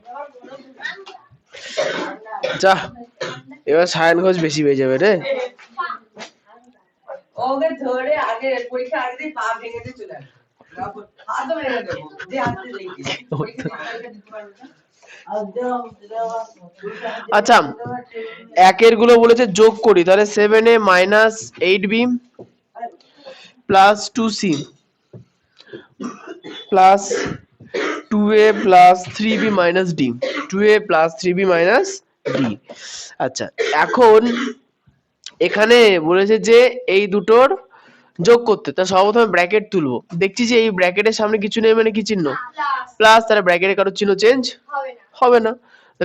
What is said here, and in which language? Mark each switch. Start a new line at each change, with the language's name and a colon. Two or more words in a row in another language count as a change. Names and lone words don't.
Bangla: যা এবার সায়ন ঘোষ বেশি পেয়ে যাবে রে ওকে ধরে আগে পরীক্ষা আগে পা ভেঙে দিয়ে চলে আসবে হাত মেরে দেবো যে হাতে দেখি আচ্ছা একের গুলো বলেছে যোগ করি তাহলে 7a - 8b + 2c প্লাস 2a + 3b - d 2a + 3b - d আচ্ছা এখন এখানে বলেছে যে এই দুটোর যোগ করতে তা সর্বপ্রথমে ব্র্যাকেট তুলবো দেখছি যে এই ব্র্যাকেটের সামনে কিছু নেই মানে কি চিহ্ন প্লাস তাহলে ব্র্যাকেটে কারো চিহ্ন চেঞ্জ হবে না